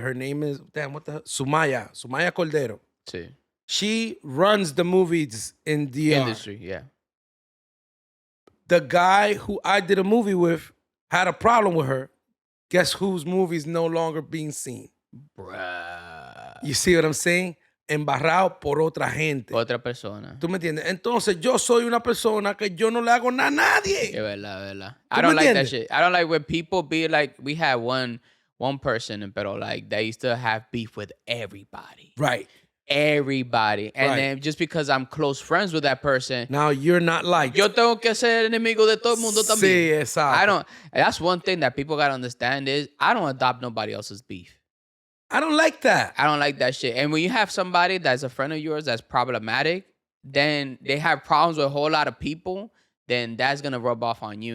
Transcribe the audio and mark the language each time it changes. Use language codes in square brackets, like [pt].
[en] Her name is, damn, what the hell? Sumaya Cordero. [es] Sí. [en] She runs the movies in DR. Industry, yeah. The guy who I did a movie with had a problem with her. Guess whose movie is no longer being seen? Bruh. You see what I'm saying? [es] Embarrado por otra gente. Otra persona. ¿Tú me entiendes? Entonces, yo soy una persona que yo no le hago nada a nadie. Es verdad. [en] I don't like that shit. I don't like when people be like, we had one person, pero like they used to have beef with everybody. Right. Everybody. And Right. then just because I'm close friends with that person, Now you're not like. [es] yo tengo que ser enemigo de todo el mundo también. Sí, exacto. [en] That's one thing that people gotta understand is I don't adopt nobody else's beef. I don't like that. I don't like that shit. And when you have somebody that's a friend of yours that's problematic, then they have problems with a whole lot of people, then that's gonna rub off on you.